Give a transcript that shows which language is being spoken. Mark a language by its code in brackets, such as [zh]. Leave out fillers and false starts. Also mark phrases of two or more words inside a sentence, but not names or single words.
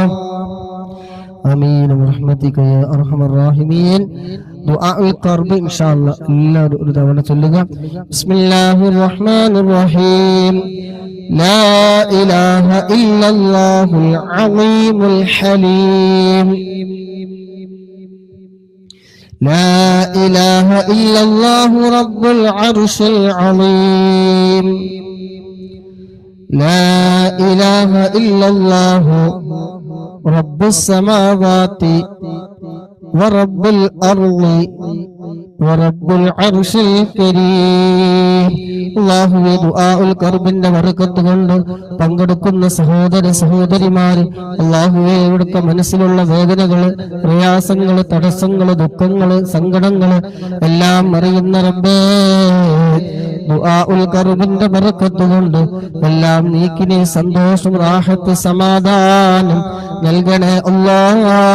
[ar] آمين برحمتك يا أرحم الراحمين. دعاء الكرب إن شاء الله [ml] എല്ലാവരും ഒരു തവണ ചൊല്ലുക. [ar] بسم الله الرحمن الرحيم. لا إله إلا الله العظيم الحليم. لا إله إلا الله رب العرش العظيم. لا إله إلا الله رب السماوات ورب الأرض ورب العرش الكريم. [ml] അല്ലാഹുവേ ദുആഉൽ കർബിന്റെ ബറക്കത്ത് കൊണ്ട് പങ്കെടുക്കുന്ന സഹോദര സഹോദരിമാർ അല്ലാഹുവേ ഇവിടുത്തെ മനസ്സിലുള്ള വേദനകള്, പ്രയാസങ്ങള്, തടസ്സങ്ങള്, ദുഃഖങ്ങള്, സങ്കടങ്ങള് എല്ലാം അറിയുന്ന റബ്ബേ, ദുആഉൽ കർബിന്റെ ബറക്കത്ത് കൊണ്ട് എല്ലാം നീക്കിനെ സന്തോഷം, റാഹത്ത്, സമാധാനം നൽകണേ അല്ലാഹ്.